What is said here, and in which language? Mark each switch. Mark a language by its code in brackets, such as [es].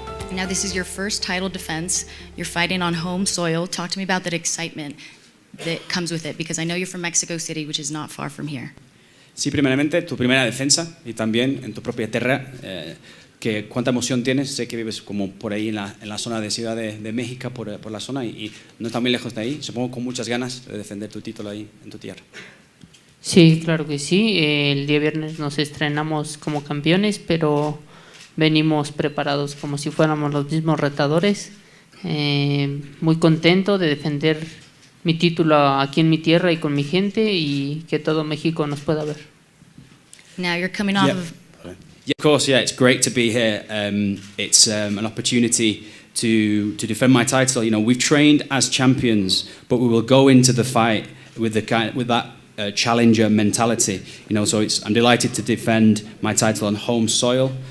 [en] Now this is your first title defense. You're fighting on home soil. Talk to me about that excitement that comes with it, because I know you're from Mexico City, which is not far from here. [es] Sí, primeramente, tu primera defensa y también en tu propia tierra. ¿Cuánta emoción tienes? Sé que vives como por ahí en la zona de Ciudad de México, por la zona, y no está muy lejos de ahí. Supongo con muchas ganas de defender tu título ahí en tu tierra. Sí, claro que sí. El día viernes nos estrenamos como campeones, pero venimos preparados como si fuéramos los mismos retadores. Muy contento de defender mi título aquí en mi tierra y con mi gente y que todo México nos pueda ver. [en] Now you're coming off Yeah. of Yeah, of course, yeah, it's great to be here. It's an opportunity to defend my title. You know, we've trained as champions, but we will go into the fight with that challenger mentality. You know, so I'm delighted to defend my title on home soil.